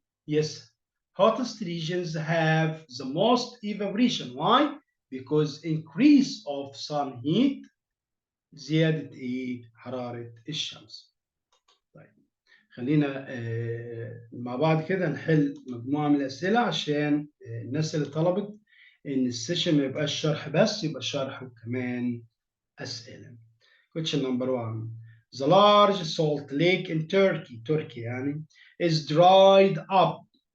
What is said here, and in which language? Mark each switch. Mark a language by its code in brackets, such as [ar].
[en] Yes, hottest regions have the most evaporation. Why? Because increase of sun heat، [ar] زيادة حرارة الشمس. طيب خلينا مع بعض كده نحل مجموعة من الأسئلة عشان الناس اللي طلبت إن السيشن ما يبقاش شرح بس، يبقى شرح وكمان أسئلة. [en] Question number 1. The large salt lake in Turkey، تركيا يعني، is dried up.